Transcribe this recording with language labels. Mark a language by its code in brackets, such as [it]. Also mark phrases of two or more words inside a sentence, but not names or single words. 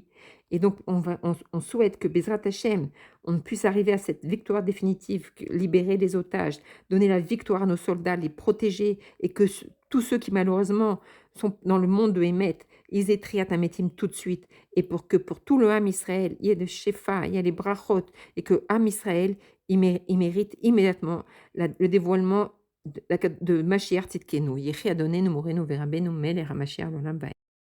[fr] Et donc, on souhaite que [he] בעזרת השם, [fr] on puisse arriver à cette victoire définitive, libérer les otages, donner la victoire à nos soldats, les protéger, et que tous ceux qui malheureusement sont dans le monde de Hémet, ils aient [he] תחיית המתים [fr] tout de suite, et pour tout le [he] עם ישראל, [fr] il y ait le Shefa, il y ait les Brachot, et que [he] עם ישראל, [fr] il mérite immédiatement le dévoilement de [he] משיח צדקנו. יחי אדוננו מורנו ורבנו מלך המשיח לעולם ועד.